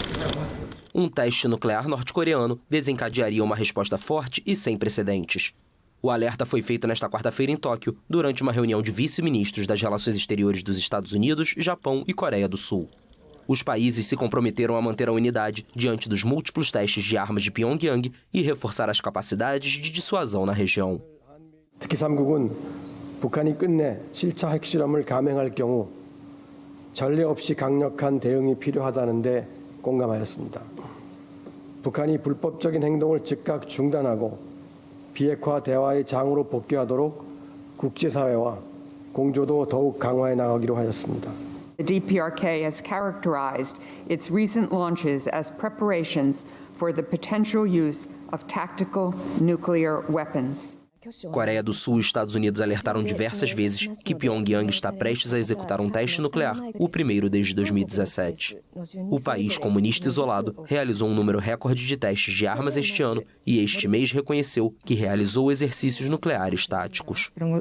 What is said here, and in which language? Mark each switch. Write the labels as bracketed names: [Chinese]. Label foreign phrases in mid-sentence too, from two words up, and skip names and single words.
[Portuguese] Um teste nuclear norte-coreano desencadearia uma resposta forte e sem precedentes. O alerta foi feito nesta quarta-feira em Tóquio, durante uma reunião de vice-ministros das Relações Exteriores dos Estados Unidos, Japão e Coreia do Sul. Os países se comprometeram a manter a unidade diante dos múltiplos testes de armas de Pyongyang e reforçar as capacidades de dissuasão na região. [Korean] 특히 3국은 북한이 끝내 7차 핵실험을 감행할 경우 전례 없이 강력한 대응이 필요하다는 데 공감하였습니다. 북한이 불법적인 행동을 즉각 중단하고 비핵화 대화의 장으로 복귀하도록 국제사회와 공조도 더욱 강화해 나가기로 하였습니다. [English] The DPRK has characterized its recent launches as preparations for the potential use of tactical nuclear weapons. [Portuguese] Coreia do Sul e Estados Unidos alertaram diversas vezes que Pyongyang está prestes a executar um teste nuclear, o primeiro desde 2017. O país comunista isolado realizou um número recorde de testes de armas este ano e este mês reconheceu que realizou exercícios nucleares táticos.